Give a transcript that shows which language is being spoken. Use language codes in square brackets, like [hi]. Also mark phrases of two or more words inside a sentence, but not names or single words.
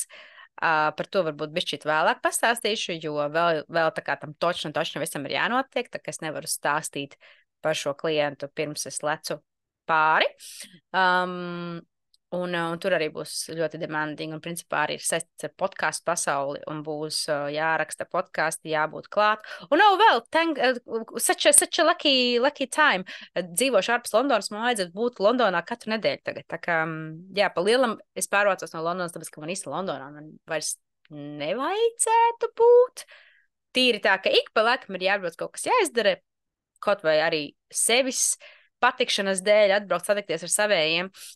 [lv] Par to varbūt bišķīt vēlāk pastāstīšu, jo vēl tā kā tam točno visam ir jānotiek, tā ka es nevaru stāstīt par šo klientu pirms es lecu pāri. Un tur arī būs ļoti demanding, un principā arī ir saistīts ar podcastu pasauli, un būs jāraksta podkasti, jābūt klāt. Un vēl, [en] such a lucky time. [lv] Dzīvošu ārpus Londonas, man vajadzētu būt Londonā katru nedēļu tagad. Tā kā, jā, pa lielam es pārvācos no Londonas, tāpēc, ka man īsti Londonā man vairs nevajadzētu būt. Tīri tā, ka ik pa laikam ir jābrauc kaut kas jāizdara, kaut vai arī sevis patikšanas dēļ atbraukt satikties ar savējiem.